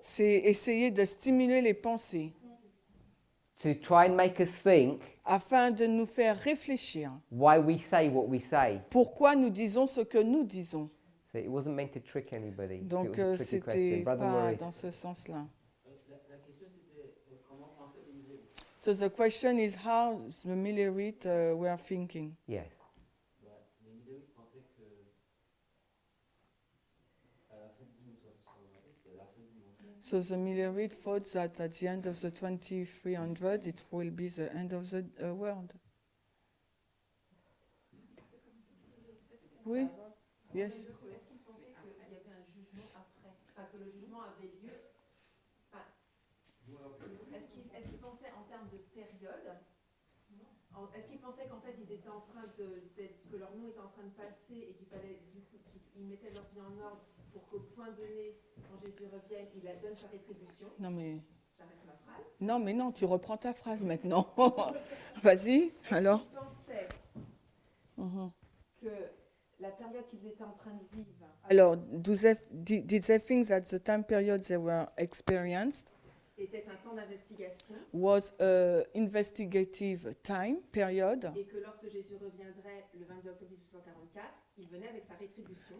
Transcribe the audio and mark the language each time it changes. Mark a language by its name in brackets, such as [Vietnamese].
[French] C'est essayer de stimuler les pensées [English] to try and make us think [French] afin de nous faire réfléchir. [English] why we say what we say. [French] Pourquoi nous disons ce que nous disons. [English] So it wasn't meant to trick anybody. [French] Donc [English] it was a tricky question. [French] c'était [English] Brother [French] pas [English] Maurice. [French] dans ce sens-là. La question c'était comment penser les Millerites. [English] So the question is how the Millerites were thinking. Yes. [French] Les Millerites pensaient que à la fin du 1300, c'était la fin du monde. [English] So the Millerites thought that at the end of the 2300 it will be the end of the world. [French] Oui. [English] Yes. [French] Est-ce qu'il pensait qu'il y avait un jugement après, enfin que le jugement avait lieu? Enfin, est-ce qu'il pensait en termes de période? Est-ce qu'il pensait qu'en fait ils étaient en train que leur nom était en train de passer et qu'il fallait du coup qu'ils mettaient leur vie en ordre pour qu'au point donné, quand Jésus revienne, il donne sa rétribution? Non mais J'arrête ma phrase. non, tu reprends ta phrase maintenant. Vas-y. Alors. Il pensait Mhm. que la période qu'ils étaient en train de vivre [English] Alors, did they think that the time period they were experienced [French] était un temps d'investigation [English] was a investigative time period, [French] et que lorsque Jésus reviendrait le 22 octobre 1844, il venait avec sa rétribution?